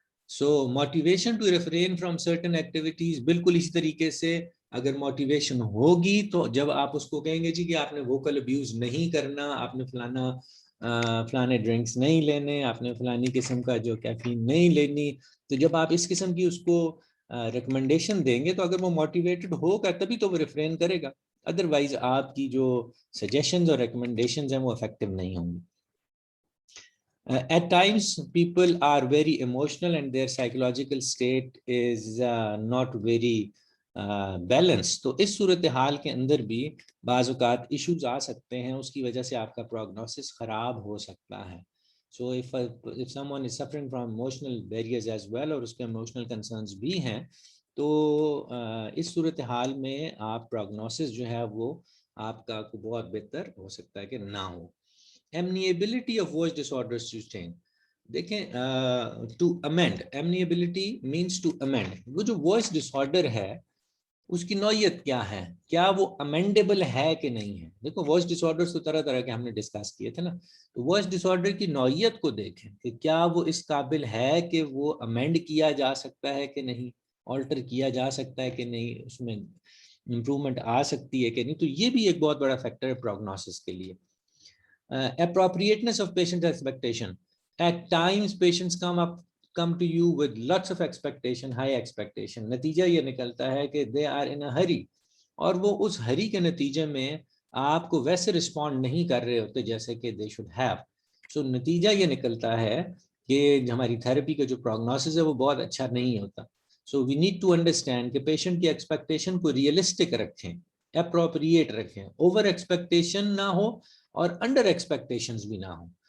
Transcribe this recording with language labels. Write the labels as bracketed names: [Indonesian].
[English] so motivation to refrain from certain activities, [Urdu] بالکل اسی طریقے سے اگر موٹیویشن ہوگی تو جب آپ اس کو کہیں گے جی کہ آپ نے ووکل ابیوز نہیں کرنا, آپ نے فلانے ڈرنکس نہیں لینے, آپ نے فلانی قسم کا جو کیفین نہیں لینی, تو جب آپ اس قسم کی اس کو ریکمنڈیشن دیں گے تو اگر وہ موٹیویٹڈ ہوگا تبھی تو وہ ریفرین کرے گا, ادروائز آپ کی جو سجیشنز اور ریکمنڈیشنز ہیں وہ افیکٹو نہیں ہوں گی. [English] At times people are very emotional and their psychological state is not very balanced. [Urdu] تو اس صورتحال کے اندر بھی بعض اوقات ایشوز آ سکتے ہیں, اس کی وجہ سے آپ کا پروگنوسس خراب ہو سکتا ہے. [English] So if someone is suffering from emotional barriers as well, [Urdu] اور اس کے emotional concerns بھی ہیں, تو اس صورتحال میں آپ پروگنوسس جو ہے وہ آپ کا بہت بہتر ہو سکتا ہے کہ نہ ہو. [English] Amenability of voice disorders to change. [Urdu] دیکھیں [English] to amend, amenability means to amend. [Urdu] وہ جو voice disorder ہے اس کی نوعیت کیا ہے, کیا وہ amendable ہے کہ نہیں ہے. دیکھو voice disorders تو طرح طرح کے ہم نے ڈسکس کیے تھے نا, تو voice disorder کی نوعیت کو دیکھیں کہ کیا وہ اس قابل ہے کہ وہ amend کیا جا سکتا ہے کہ نہیں, alter کیا جا سکتا ہے کہ نہیں, اس میں امپروومنٹ آ سکتی ہے کہ نہیں. تو یہ بھی ایک بہت بڑا فیکٹر ہے پروگنوسس کے لیے. [English] appropriateness of patient expectation. At times patients come to you with lots of expectation, high expectation. [Urdu] نتیجہ یہ نکلتا ہے کہ [English] they are in a hurry, [Urdu] اور وہ اس ہری کے نتیجے میں آپ کو ویسے رسپونڈ نہیں کر رہے ہوتے جیسے کہ [English] they should have. [Urdu] So نتیجہ یہ نکلتا ہے کہ ہماری تھراپی کا جو پروگنوسس ہے وہ بہت اچھا نہیں ہوتا. [English] so we need to understand [Urdu] کہ پیشنٹ کی ایکسپیکٹیشن کو ریئلسٹک رکھیں, اپروپریٹ رکھیں, اوور ایکسپیکٹیشن نہ ہو اور انڈر ایکسپیکٹیشنز بھی نہ ہوں.